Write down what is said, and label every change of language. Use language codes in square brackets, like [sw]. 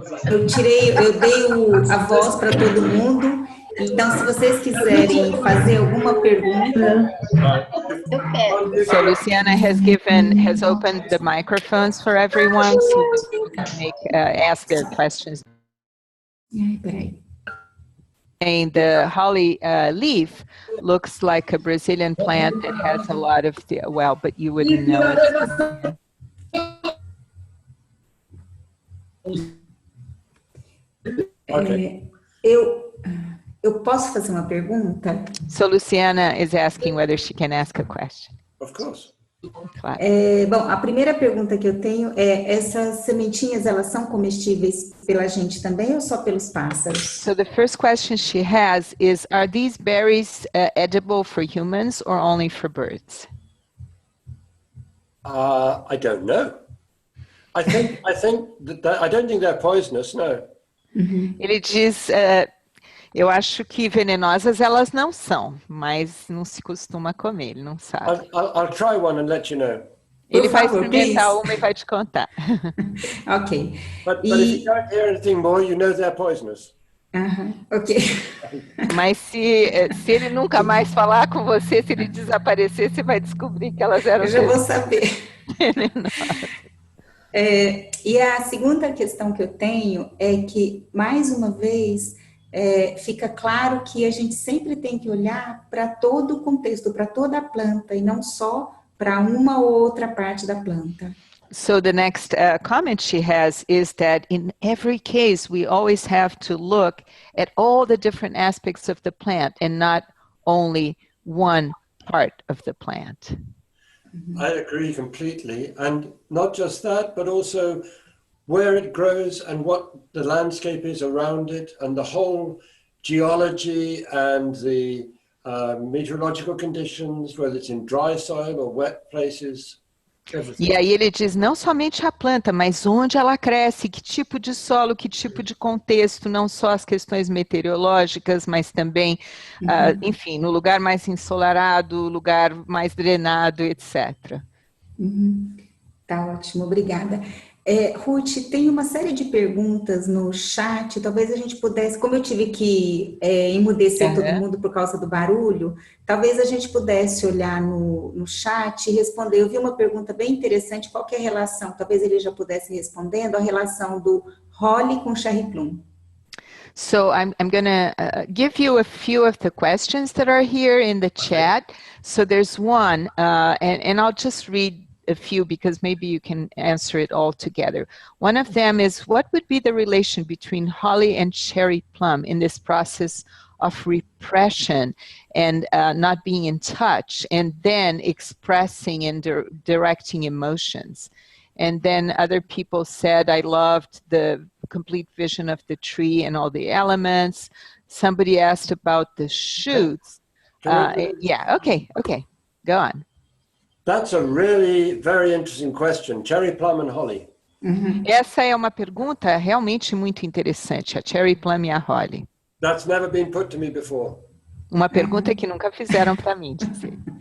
[pt] Eu dei a voz para todo mundo. Então, se vocês quiserem fazer alguma pergunta, eu quero. [en] So Luciana has opened the microphones for everyone, so people can ask their questions. [pt] Peraí. [en] And the holly leaf looks like a Brazilian plant that has a lot of, but you wouldn't know it. Okay. [pt] Eu posso fazer uma pergunta? [en] So Luciana is asking whether she can ask a question. Of course. [pt] Claro. Bom, a primeira pergunta que eu tenho é, essas sementinhas, elas são comestíveis pela gente também ou só pelos pássaros? [en] So the first question she has is, are these berries edible for humans or only for birds? I don't know. I don't think they're poisonous, no. [pt] Ele diz, eu acho que venenosas elas não são, mas não se costuma comer, ele não sabe. [en] I'll try one and let you know. [pt] Ele vai favor, experimentar [en] please. [pt] uma e vai te contar. [en] Ok. But if you don't hear anything more, you know they're poisonous. Ok. [pt] Mas se ele nunca mais falar com você, se ele desaparecer, você vai descobrir que elas eram Eu já vou saber. venenosa. E a segunda questão que eu tenho é que, mais uma vez, fica claro que a gente sempre tem que olhar para todo o contexto, para toda a planta, e não só para uma ou outra parte da planta. [en] So the next comment she has is that in every case, we always have to look at all the different aspects of the plant and not only one part of the plant. I agree completely. And not just that, but also where it grows and what the landscape is around it and the whole geology and the meteorological conditions, whether it's in dry soil or wet places. [pt] E aí ele diz não somente a planta, mas onde ela cresce, que tipo de solo, que tipo de contexto, não só as questões meteorológicas, mas também, enfim, no lugar mais ensolarado, lugar mais drenado, etc. Tá ótimo, obrigada. Ruth, tem uma série de perguntas no chat, talvez a gente pudesse, como eu tive que emudecer todo mundo por causa do barulho, talvez a gente pudesse olhar no chat e responder. Eu vi uma pergunta bem interessante, qual que é a relação, talvez ele já pudesse ir respondendo, a relação do Holly com Cherry Plum. [en] So I'm going to give you a few of the questions that are here in the chat. So there's one, and I'll just read a few because maybe you can answer it all together. One of them is, what would be the relation between holly and cherry plum in this process of repression and not being in touch, and then expressing and directing emotions? And then other people said, I loved the complete vision of the tree and all the elements. Somebody asked about the shoots. Yeah, okay, go on. That's a really very interesting question. Cherry plum and holly. [pt] Essa é uma pergunta realmente muito interessante, a cherry plum e a holly. [en] That's never been put to me before. [pt] Uma pergunta que nunca fizeram para mim dizer.